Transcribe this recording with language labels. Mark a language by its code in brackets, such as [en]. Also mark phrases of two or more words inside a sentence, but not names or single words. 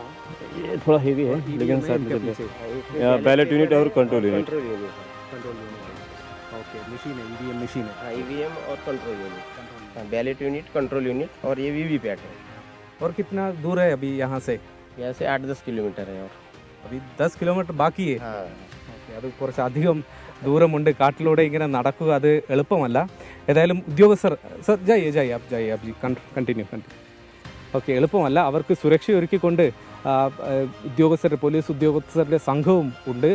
[hi] ये थोड़ा हेवी है लेकिन साथ में [en] ballot unit [hi] और [en] control unit. [hi] ओके, मशीन है, ईवीएम मशीन है. हाँ, ईवीएम और [en] control unit, ballot unit, control unit [hi] और ये वीवीपैट है. और कितना दूर है अभी यहाँ से? यहाँ से 8-10 किलोमीटर है और [ml] अभी 10 കിലോമീറ്റർ ബാക്കി. [hi] हाँ. [ml] ഓക്കെ, അത് കുറച്ചധികം ദൂരമുണ്ട്. കാട്ടിലൂടെ ഇങ്ങനെ നടക്കുക അത് എളുപ്പമല്ല. ഏതായാലും ഉദ്യോഗസ്ഥർ സർ ജായി ആപ്പ് ജി കണ്ടിന്യൂ ഓക്കെ, എളുപ്പമല്ല. അവർക്ക് സുരക്ഷ ഒരുക്കിക്കൊണ്ട് പോലീസ് ഉദ്യോഗസ്ഥരുടെ സംഘവും ഉണ്ട്.